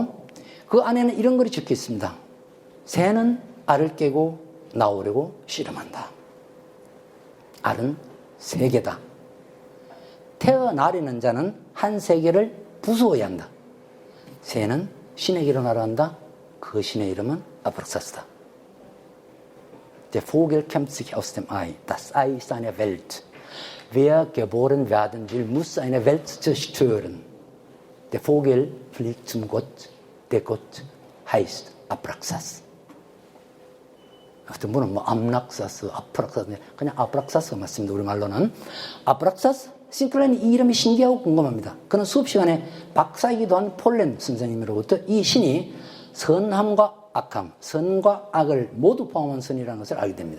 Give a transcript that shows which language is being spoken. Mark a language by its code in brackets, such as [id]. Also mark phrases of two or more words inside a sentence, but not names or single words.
[ko] 그 안에는 이런 글이 적혀 있습니다. 새는 알을 깨고 나오려고 씨름한다. 알은 세 개다. 태어나려는 자는 한 세계를 부수어야 한다. 새는 신에게 일어나려 한다. 그 신의 이름은 아브락사스다. [de] Der Vogel kämpft sich aus dem Ei. Das Ei ist eine Welt. Wer geboren werden will, muss eine Welt zerstören. Der Vogel fliegt zum Gott. Der Gott heißt Abraxas. [ko] 어떤 분은 뭐 암락사스, 아프락사스, 그냥 아브락사스가 맞습니다. 우리말로는. 아브락사스, 싱클레어는 이 이름이 신기하고 궁금합니다. 그는 수업 시간에 박사이기도 한 폴렌 선생님으로부터 이 신이 선함과 악함, 선과 악을 모두 포함한 선이라는 것을 알게 됩니다.